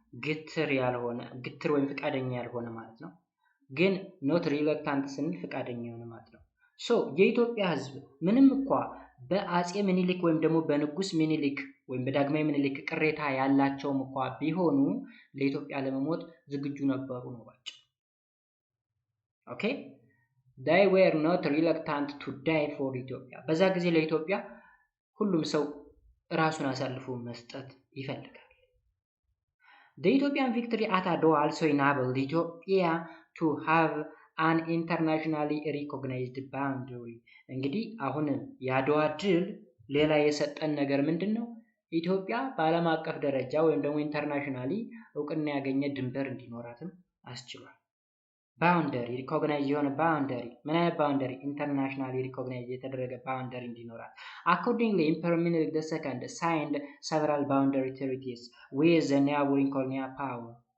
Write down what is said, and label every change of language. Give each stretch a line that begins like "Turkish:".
Amharic: ግትር ወይም ፍቃደኛ ያልሆነ ማለት ነው። ግን ኖት ሪለክታንት ስንል ፍቃደኛ የሆነ ማለት ነው። ሶ የኢትዮጵያ ሕዝብ ምንም እንኳ በአጼ ምኒልክ ወይም ደግሞ በንጉስ ምኒልክ ወይም በዳግማዊ ምኒልክ ቅሬታ ያላቸውም እንኳ ቢሆኑ ለኢትዮጵያ ለመሞት ዝግጁ ነበሩ ነው ባጭሩ። ኦኬ
English: they were not reluctant to die for Ethiopia.
Amharic: በዛ ጊዜ ለኢትዮጵያ ሁሉም ሰው ራሱን አሳልፎ መስጠት ይፈልጋል።
English: The Ethiopian victory at Adwa also enabled Ethiopia to have an internationally recognized boundary.
Amharic: እንግዲህ አሁን የአድዋ ድል ሌላ የሰጠን ነገር ምንድነው? ኢትዮጵያ በዓለም አቀፍ ደረጃ ወይም ደግሞ ኢንተርናሽናሊ እውቅና ያገኘ ድንበር እንዲኖራትም አስችሏል። ባውንደሪ ሪኮግናይዝ የሆነ ባውንደሪ ምን አይነት ባውንደሪ? ኢንተርናሽናሊ ሪኮግናይዝ የተደረገ ባውንደሪ እንዲኖራል።
English: Accordingly, Emperor Minilik II signed several boundary treaties with the neighboring colonial power.